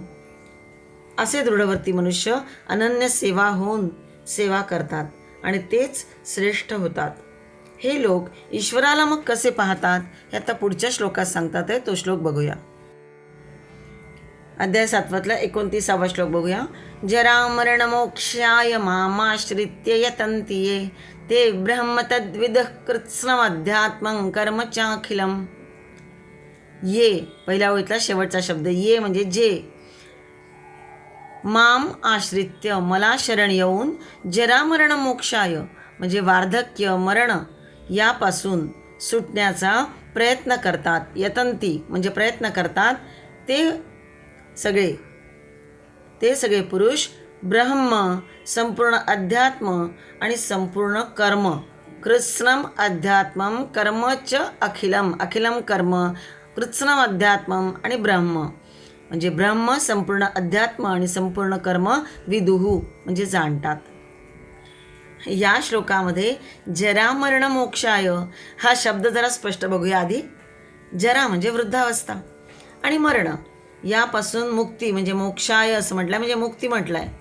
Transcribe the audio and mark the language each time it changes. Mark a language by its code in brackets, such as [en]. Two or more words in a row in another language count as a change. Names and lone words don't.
[mr] असे दृढवर्ती मनुष्य अनन्य सेवा होऊन सेवा करतात आणि तेच श्रेष्ठ होतात. हे लोक ईश्वराला मग कसे पाहतात हे आता पुढच्या श्लोकात सांगतात आहे. तो श्लोक बघूया. अध्याय 7 29वा श्लोक बघूया. [sa] जरा मरण मोक्षाय मामाश्रित्य यतन्ति ये ते ब्रह्म तद्विदः कृत्स्नमध्यात्मं कर्म चाखिलम. [mr] ये पहिल्या ओळीतला शेवटचा शब्द ये म्हणजे जे. [sa] माम आश्रित्य [mr] मला शरण येऊन, [sa] जरा मरण मोक्षाय [mr] म्हणजे वार्धक्य मरण यापासून सुटण्याचा प्रयत्न करतात. यतंती म्हणजे प्रयत्न करतात. ते सगळे पुरुष ब्रह्म, संपूर्ण अध्यात्म आणि संपूर्ण कर्म. [sa] कृत्स्नम अध्यात्मम कर्म च अखिलम. अखिलम कर्म, कृत्स्नम अध्यात्मम [mr] आणि ब्रह्म म्हणजे ब्रह्म, संपूर्ण अध्यात्म आणि संपूर्ण कर्म विदुहू म्हणजे जाणतात. या श्लोकामध्ये [sa] जरा मरण मोक्षाय [mr] हा शब्द जरा स्पष्ट बघूया आधी. जरा म्हणजे वृद्धावस्था आणि मरण यापासून मुक्ती म्हणजे मोक्षाय असं म्हटलं म्हणजे मुक्ती म्हटलं आहे.